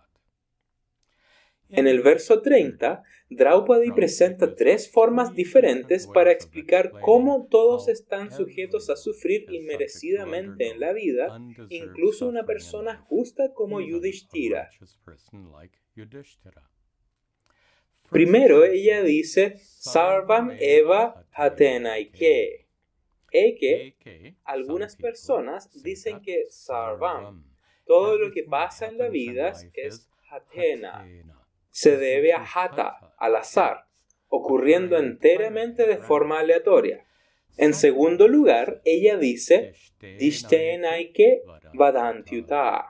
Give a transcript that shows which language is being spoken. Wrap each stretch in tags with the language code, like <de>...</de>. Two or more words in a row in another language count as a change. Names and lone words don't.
<es>En el verso 30, Draupadi presenta tres formas diferentes para explicar cómo todos están sujetos a sufrir inmerecidamente en la vida, incluso una persona justa como Yudhishthira. Primero, ella dice,</es> <sa>सर्वम् एव हतेनैके.</sa> <es>Algunas personas dicen que Sarvam, todo lo que pasa en la vida, es hatena. Se debe a hata, al azar, ocurriendo enteramente de forma aleatoria. En segundo lugar, ella dice,</es> <sa>दिष्टेनैके वदन्त्युत.</sa>